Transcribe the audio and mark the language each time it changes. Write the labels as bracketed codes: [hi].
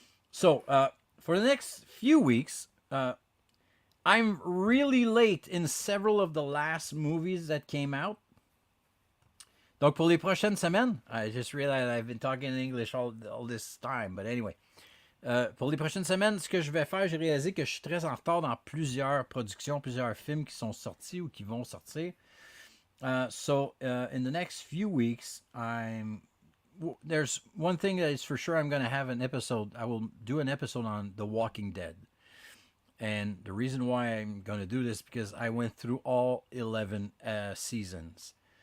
[en] So for the next few weeks, I'm really late in several of the last movies that came out. [fr] Donc pour les prochaines semaines, [en] I just realized I've been talking in English all this time, but anyway. [fr] Pour les prochaines semaines, ce que je vais faire, j'ai réalisé que je suis très en retard dans plusieurs productions, plusieurs films qui sont sortis ou qui vont sortir. [en] So in the next few weeks, there's one thing that is for sure. I'm going to have an episode. I will do an episode on The Walking Dead. And the reason why I'm going to do this, because I went through all 11 seasons.